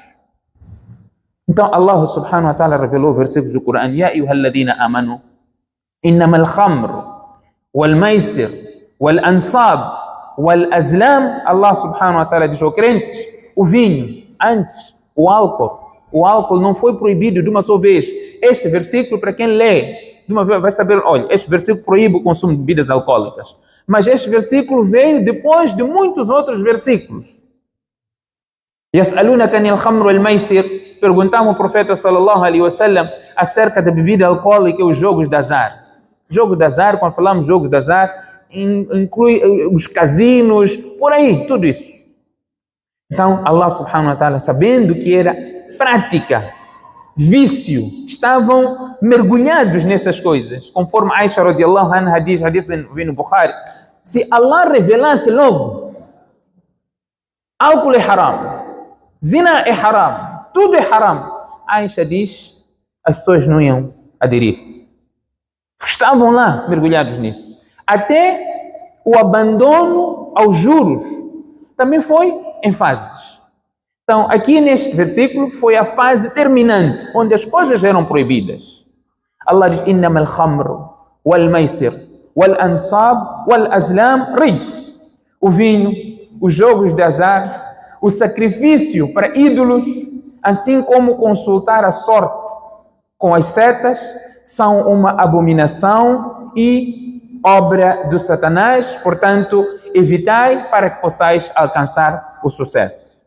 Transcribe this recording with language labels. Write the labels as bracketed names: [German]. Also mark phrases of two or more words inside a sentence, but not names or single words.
[Portuguese] Então [Arabic] الله سبحانه وتعالى [Portuguese] revelou versículos do Corão: [Arabic] يا أيها الذين آمنوا إنما الخمر والميسر والأنصاب والأزلام. الله سبحانه وتعالى [Portuguese] diz aos crentes: o vinho, antes o álcool não foi proibido de uma só vez. Este versículo, para quem lê de uma vez, vai saber, olha, este versículo proíbe o consumo de bebidas alcoólicas. Mas este versículo veio depois de muitos outros versículos. [Arabic] يسألونك عن الخمر والميسر. [Portuguese] Perguntavam ao profeta [Arabic] صلى الله عليه وسلم [Portuguese] acerca da bebida alcoólica e os jogos de azar. Jogo de azar, quando falamos jogo de azar, inclui os casinos, por aí, tudo isso. Então [Arabic] الله سبحانه وتعالى, [Portuguese] sabendo que era prática, vício, estavam mergulhados nessas coisas, conforme Aisha [Arabic] رضي الله عنها [Portuguese] diz, hadith no Bukhari, se Allah revelasse logo, álcool é haram, zina é haram, tudo é haram, Aisha diz, as pessoas não iam aderir. Estavam lá mergulhados nisso. Até o abandono aos juros também foi em fases. Então, aqui neste versículo foi a fase terminante, onde as coisas eram proibidas. Allah diz, [Arabic] إنما الخمر والميسر والأنصاب والأزلام رجس. [Portuguese] O vinho, os jogos de azar, o sacrifício para ídolos, assim como consultar a sorte com as setas, são uma abominação e obra do Satanás. Portanto, evitai para que possais alcançar o sucesso.